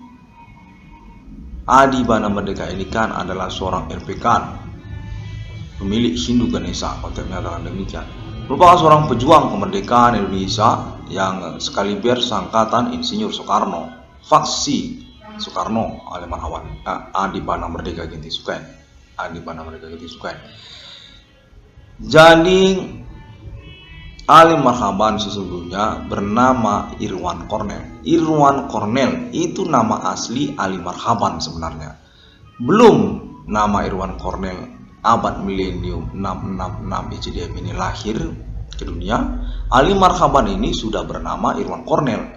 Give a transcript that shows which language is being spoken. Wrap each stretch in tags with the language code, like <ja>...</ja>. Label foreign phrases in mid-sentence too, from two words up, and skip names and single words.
<id>Adi Bana Merdeka ini kan adalah seorang RPK, pemilik Hindu Ganesha. Pada mengatakan demikian. Merupakan seorang pejuang kemerdekaan Indonesia yang sekaliber sangkatan Insinyur Soekarno, faksi Soekarno Ali Marhaban, Adi Bana Merdeka Giting Suka. Adi Bana Merdeka Giting Suka. Jadi Ali Marhaban sesungguhnya bernama Irwan Cornel. Irwan Cornel itu nama asli Ali Marhaban sebenarnya. Belum nama Irwan Cornel abad milenium 666 ICDM ini lahir ke dunia, Ali Marhaban ini sudah bernama Irwan Cornel.</id>